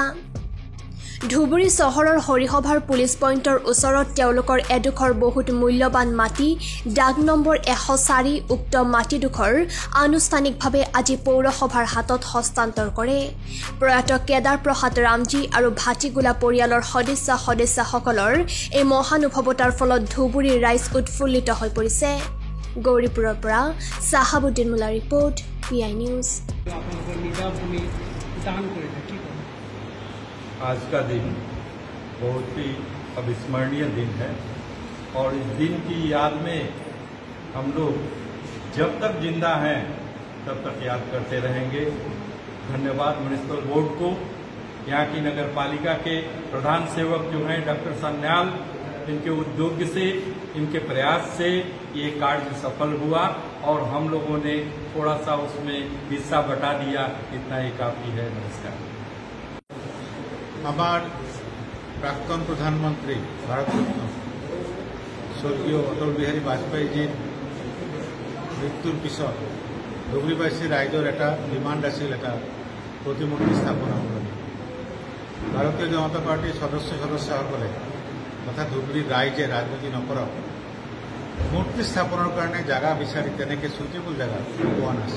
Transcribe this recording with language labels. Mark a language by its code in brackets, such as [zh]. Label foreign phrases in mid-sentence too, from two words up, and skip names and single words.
[as] ধুবুৰী চহৰৰ হৰিসভাৰ পুলিচ পইণ্টৰ ওচৰত তেওঁলোকৰ এডোখৰ বহুত মূল্যৱান মাটি ডাক নম্বৰ 104 উক্ত মাটিডোখৰ আনুষ্ঠানিকভাৱে আজি পৌৰসভাৰ হাতত হস্তান্তৰ কৰে। প্ৰয়াত কেদাৰ প্ৰসাদ ৰামজী আৰু ভাটিগোলা পৰিয়ালৰ সদস্যসকলৰ এই মহানুভৱতাৰ ফলত ধুবুৰীৰ ৰাইজ উৎফুল্লিত হৈ পৰিছে। গৌৰীপুৰৰ পৰা চাহাবুদ্দিন মোল্লাৰ ৰিপৰ্ট, PI নিউজ। [hi] आज का दिन बहुत ही अविस्मरणीय दिन है और इस दिन की याद में हम लोग जब तक जिंदा हैं तब तक याद करते रहेंगे। धन्यवाद म्युनिसिपल बोर्ड को, यहाँ की नगर पालिका के प्रधान सेवक जो हैं डॉक्टर सन्याल, इनके उद्योग से, इनके प्रयास से ये कार्य सफल हुआ और हम लोगों ने थोड़ा सा उसमें हिस्सा बटा दिया, इतना ही काफी है। नमस्कार। [as] আমার প্রাক্তন প্রধানমন্ত্রী ভারতরত্ন স্বর্গীয় অটল বিহারী বাজপেয়ীজীর মৃত্যুর পিছত ধুবুৰীবাসীৰ ৰাইজৰ এটা ডিমাণ্ড আছিল এটা প্ৰতিমূৰ্তি স্থাপনা কৰিবলৈ। ভাৰতীয় জনতা পাৰ্টিৰ সদস্যসকলে তথা ধুবুৰীৰ ৰাইজে ৰাজনীতি নকৰক মূৰ্তি স্থাপনৰ কাৰণে জাগা বিচাৰি তেনেকৈ সুইটেবল জাগা পোৱা নাছিল।